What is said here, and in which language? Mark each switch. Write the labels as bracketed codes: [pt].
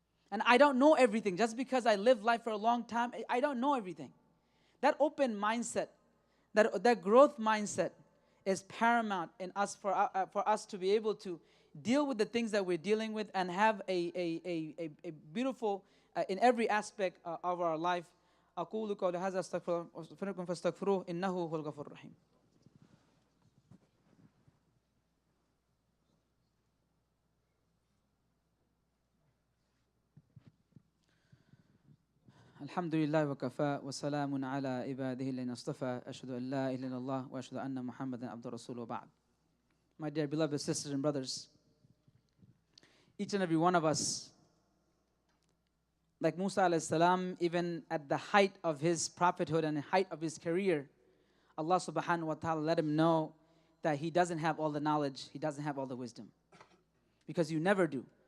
[en] And I don't know everything. Just because I lived life for a long time, I don't know everything. That open mindset, that growth mindset is paramount in us for us to be able to deal with the things that we're dealing with and have a beautiful, in every aspect of our life. [ar] أقول قولي هذا أستغفركم فاستغفروه إنه هو الغفور الرحيم. الحمد لله وكفى وسلام على عباده الذين اصطفى أشهد أن لا إله إلا الله وأشهد أن محمدا عبده ورسوله وبعد. [en] My dear beloved sisters and brothers, each and every one of us Like Musa alayhi salam, even at the height of his prophethood and the height of his career, Allah subhanahu wa ta'ala let him know that he doesn't have all the knowledge, he doesn't have all the wisdom. Because you never do.